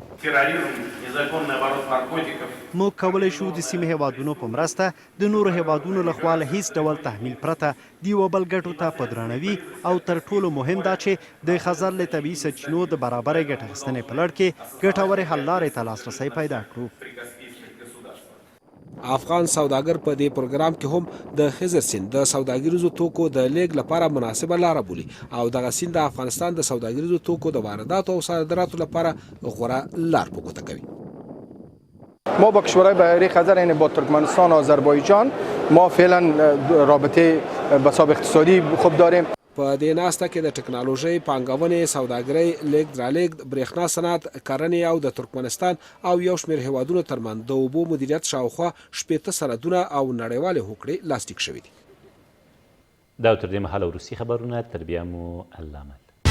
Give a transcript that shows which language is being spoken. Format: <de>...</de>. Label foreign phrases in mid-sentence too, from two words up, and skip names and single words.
<ps>موږ کولی شو د سیمې هیوادونو په مرسته د نورو هیوادونو لخوا له هیڅ ډول تحمیل پرته د یوه بل ګټو ته په درناوي او تر ټولو مهم دا چې د خزر له طبیعي سرچینو د برابرې ګټه اخیستنې په لړ کې ګټورې حل لارې ته لاسرسی پیدا کړو. افغان سوداګر په دې پروګرام کې هم د خزر سیند د سوداګریزو توکو د لیږد لپاره مناسبه لاره بولي او دغه سیند د افغانستان د سوداګریزو توکو د وارداتو او صادراتو لپاره غوره لار په ګوته کوي.</ps> <fa>ما با کشورهای بحری خزر یعنی با ترکمنستان و آذربایجان ما فعلا رابطه بساب اقتصادی خوب داریم.</fa> <ps>په دې ناسته کې د ټکنالوژۍ، پانګونې، سوداګرۍ، لیږد رالېږد، برېښنا صنعت، کرنې او د ترکمنستان او یو شمېر هیوادونو ترمنځ د اوبو مدیریت شاوخوا 80 سندونه او نړیوالې هوکړې لاسلیک شوي دي. دا تر دې مهاله وروستي خبرونه، تر بیا مو الله مل.</ps>